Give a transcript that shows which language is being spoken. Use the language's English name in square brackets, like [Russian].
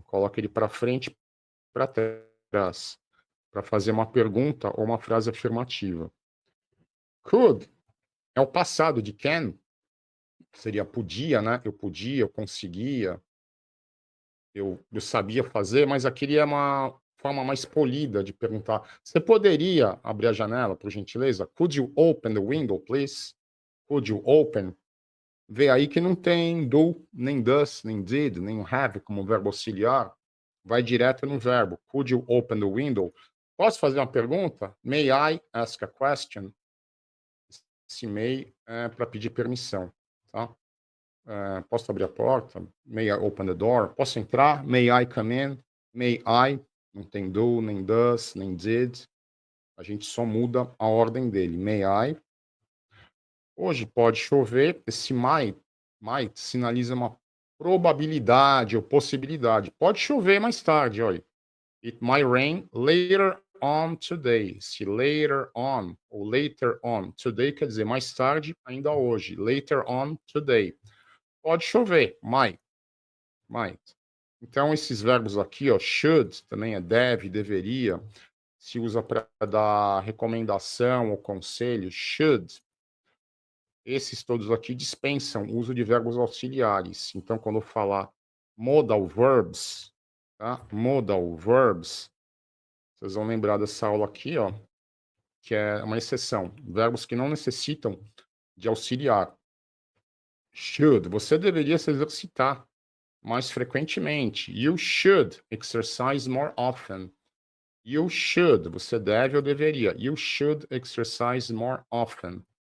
[Portuguese] Coloca ele para frente, para trás. Para fazer uma pergunta ou uma frase afirmativa. Could é o passado de can. seria podia, né? Eu podia, eu conseguia, eu sabia fazer, mas aqui é uma forma mais polida de perguntar. Você poderia abrir a janela, por gentileza? [English] Could you open the window, please? Could you open? [Portuguese] Vê aí que não tem do, nem does, nem did, nem have como verbo auxiliar. Vai direto no verbo. [English] Could you open the window? [Portuguese] Posso fazer uma pergunta? [English] May I ask a question? [Portuguese] Esse may é para pedir permissão, tá? Posso abrir a porta? [English] May I open the door? [Portuguese] Posso entrar? [English] May I come in? May I? [Portuguese] Não tem do, nem does, nem did. A gente só muda a ordem dele. [English] May I? [Portuguese] Hoje pode chover. Esse might sinaliza uma probabilidade ou possibilidade. Pode chover mais tarde, olha. [English] It might rain later on today. [Portuguese] Se later on ou later on, today quer dizer mais tarde, ainda hoje. [English] Later on today. [Portuguese] Pode chover, [English] might. [Portuguese] Então esses verbos aqui, ó, should também é deve, deveria, se usa para dar recomendação ou conselho, should. Esses todos aqui dispensam o uso de verbos auxiliares. Então, quando eu falar modal verbs, tá? Modal verbs, vocês vão lembrar dessa aula aqui, ó, que é uma exceção. Verbos que não necessitam de auxiliar. Should, você deveria se exercitar mais frequentemente. [English] You should exercise more often. You should, [Portuguese] você deve ou deveria. [English] You should exercise more often.